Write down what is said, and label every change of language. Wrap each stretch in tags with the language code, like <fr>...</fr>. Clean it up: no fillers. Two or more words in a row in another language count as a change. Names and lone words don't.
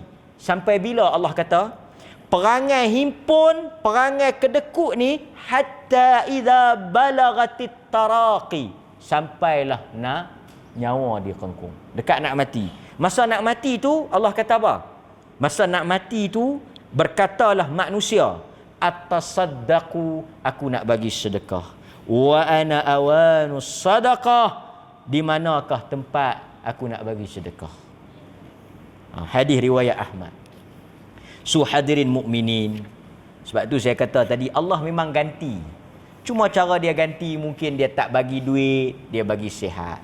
<ms>Sampai bila Allah kata, perangai himpun, perangai kedekut ni,</ms> <ar>hatta idza balagatit taraqi,</ar> <ms>sampailah nak nyawa dia kengkung, dekat nak mati. Masa nak mati tu Allah kata apa? Masa nak mati tu berkatalah manusia, atasaddaqu, aku nak bagi sedekah,</ms> <ar>wa ana awanus sadaqah,</ar> <ms>di manakah tempat aku nak bagi sedekah. Hadis riwayat Ahmad. So hadirin mukminin, sebab tu saya kata tadi Allah memang ganti. Cuma cara dia ganti, mungkin dia tak bagi duit, dia bagi sihat.</ms>